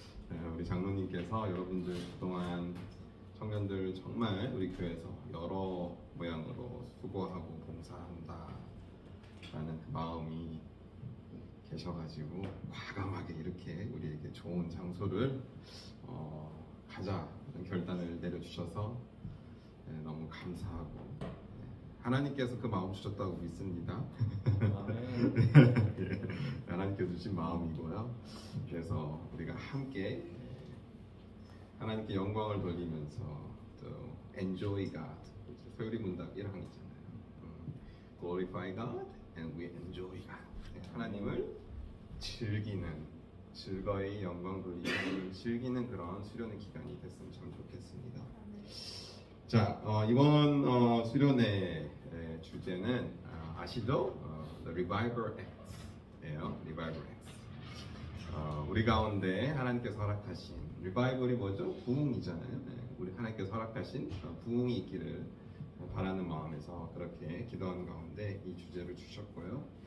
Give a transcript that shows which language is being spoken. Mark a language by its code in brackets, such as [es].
[ko] 네, 우리 장로님께서 여러분들 그동안 청년들 정말 우리 교회에서 여러 모양으로 수고하고 봉사한다 라는 그 마음이 계셔가지고 과감하게 이렇게 우리에게 좋은 장소를 가자는 결단을 내려주셔서 네, 너무 감사하고 하나님께서 그 마음 주셨다고 믿습니다. 하나님께서 주신 마음이고요. 그래서 우리가 함께 하나님께 영광을 돌리면서 또 [en] enjoy God, [ko] 소유리 문답 1항 있잖아요. [en] Glorify God and we enjoy God. [ko] 하나님을 즐기는, 즐거이 영광 돌리는, 즐기는 그런 수련의 기간이 됐으면 참 좋겠습니다. 자, 이번 수련의 주제는 아시죠? [en] The Revival Act예요. Revival Acts. [ko] 우리 가운데 하나님께서 허락하신 Revival이 뭐죠? 부흥이잖아요. 네, 우리 하나님께서 허락하신 부흥이 있기를 바라는 마음에서 그렇게 기도하는 가운데 이 주제를 주셨고요.